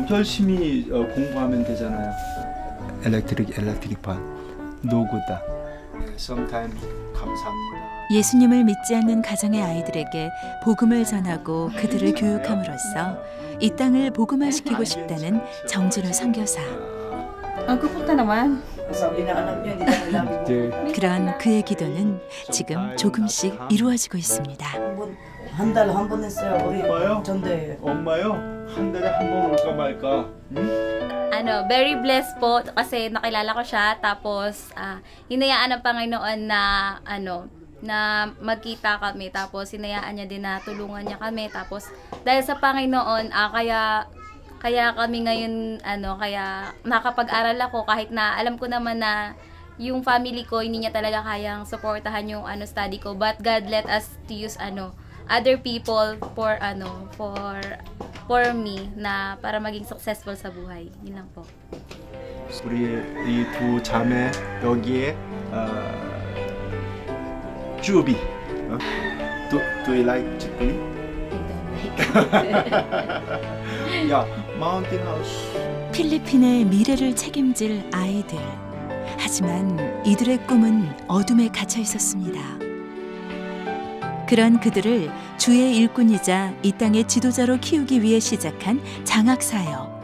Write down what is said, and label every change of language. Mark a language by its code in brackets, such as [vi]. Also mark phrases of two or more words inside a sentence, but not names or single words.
[ko] 열심히 공부하면 되잖아요. 엘렉트릭판. 노구다. Sometime 감사합니다. 예수님을 믿지 않는 가정의 아이들에게 복음을 전하고 그들을 교육함으로써 이 땅을 복음화시키고 싶다는 정진우 선교사. [tl] Pupunta naman. Sabi na anak niyo, hindi na namin [ko] 그런 그의 기도는 지금 조금씩 이루어지고 있습니다. 한 달 한 번 했어요. 우리 엄마요? 전대. 엄마요? 한 달에 한 번 올까 말까? [en] Very blessed [tl] po kasi nakilala ko siya tapos hinayaan ng Panginoon na na magkita kami tapos hinayaan niya din na tulungan niya kami tapos dahil sa Panginoon kaya kami ngayon kaya nakapag-aral ako kahit na alam ko naman na yung family ko hindi niya talaga kayang suportahan yung study ko [en] but God let us to use other people for me [tl] na para maging successful sa buhay. Yun lang po. [ko] 우리 이 두 자매 여기에 쭈비. [en] Do you like 쭈비? [ko] 야, 마운틴 하우스 필리핀의 미래를 책임질 아이들. 하지만 이들의 꿈은 어둠에 갇혀 있었습니다. 그런 그들을 주의 일꾼이자 이 땅의 지도자로 키우기 위해 시작한 장학사역.